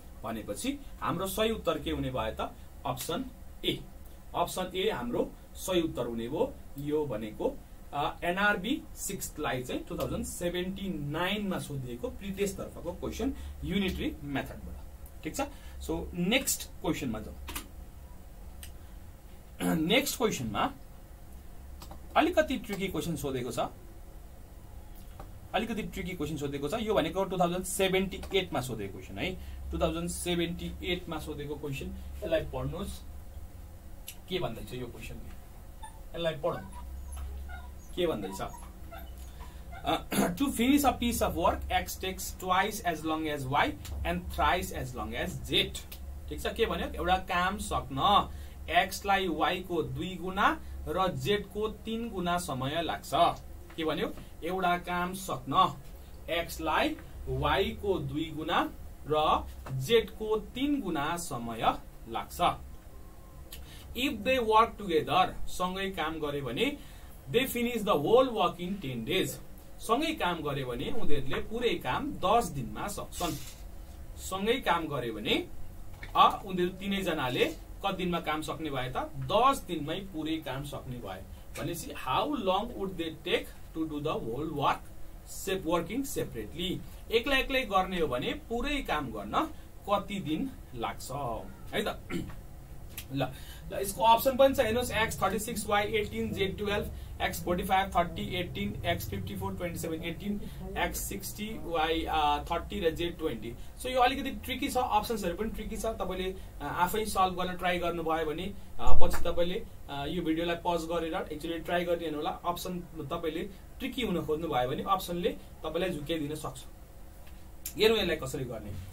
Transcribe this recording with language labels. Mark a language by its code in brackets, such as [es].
[ne] भनेपछि हाम्रो सही उत्तर के हुने भयो त? Option A. अप्सन ए हाम्रो सही उत्तर हुने भयो। यो भनेको एनआरबी 6th लाई चाहिँ 2079 मा सोधिएको प्रिटेस्ट तर्फको क्वेशन युनिटरी मेथडबाट। ठिक छ। सो नेक्स्ट क्वेशनमा जाउँ। नेक्स्ट क्वेशनमा अलिकति ट्रिकी क्वेशन सोधेको छ, अलिकति ट्रिकी क्वेशन सोधेको छ। यो भनेको 2078 मा सोधेको क्वेशन है, 2078 मा सोधेको क्वेशन। यसलाई पढ्नुहोस्, के भन्दैछ यो क्वेशनले, यसलाई पढौँ के भन्दैछ। [en] To finish a piece of work, x takes twice as long as y and thrice as long as z. [ne] ठीक छ, के भन्यो, एउटा काम सक्न x लाई y को 2 गुना र z को 3 गुना समय लाग्छ। के भन्यो, एउटा काम सक्न x लाई y को 2 गुना र z को 3 गुना समय लाग्छ। [en] If they work together, [ne] सँगै काम गरे भने [en] they finish the whole work in 10 days. [ne] सँगै काम गरे भने उनीहरूले पुरै काम 10 दिनमा सक्छन्। सँगै काम गरे भने उनीहरू तीनै जनाले कति दिनमा काम सक्ने भए त, 10 दिनमै पुरै काम सक्ने भए भनेपछि [en] How long would they take to do the whole work working separately. [ne] एक्लै एक्लै गर्ने हो भने पुरै काम गर्न कति दिन लाग्छ है त। ल यसको अप्सन पनि छ हेर्नुहोस्, x 36 y 18 z 12 x 45 30 18 x 54 27 18 x 60 y 30 र z 20। सो यो अलिकति ट्रिकी छ, अप्सन्सहरु पनि ट्रिकी छ। तपाईले आफै सल्भ गर्न ट्राई गर्नुभयो भने पछि तपाईले यो भिडियोलाई पज गरेर एक्चुअली ट्राई गरिदिनु होला। अप्सन तपाईले ट्रिकी हुन खोज्नु भयो भने अप्सनले तपाईलाई झुक्याइदिन सक्छ। हेरौँ यसलाई कसरी गर्ने।